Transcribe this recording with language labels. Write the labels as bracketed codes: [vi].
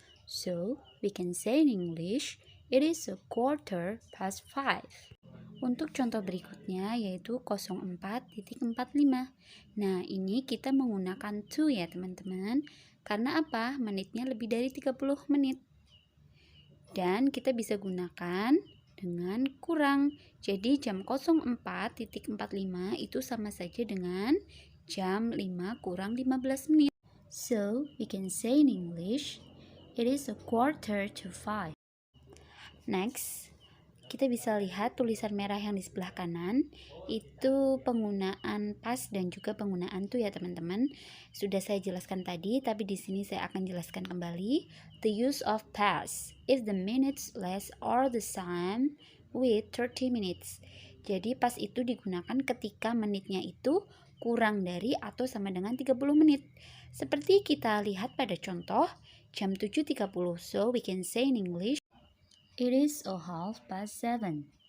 [en] So, we can say in English, it is a quarter past 5. [id] Untuk contoh berikutnya yaitu 04.45. Nah, ini kita menggunakan to ya teman-teman. Karena apa? Menitnya lebih dari 30 menit. Dan kita bisa gunakan dengan kurang. Jadi jam 04.45 itu sama saja dengan jam 5 kurang 15 menit. [en] So, we can say in English, it is a quarter to 5. [id] Next, kita bisa lihat tulisan merah yang di sebelah kanan. Itu penggunaan past dan juga penggunaan to ya teman-teman. Sudah saya jelaskan tadi, tapi di sini saya akan jelaskan kembali. [en] The use of past if the minutes less or the same with 30 minutes. [id] Jadi past itu digunakan ketika menitnya itu kurang dari atau sama dengan 30 menit. Seperti kita lihat pada contoh jam 7.30. [en] So we can say in English, it is a half past 7.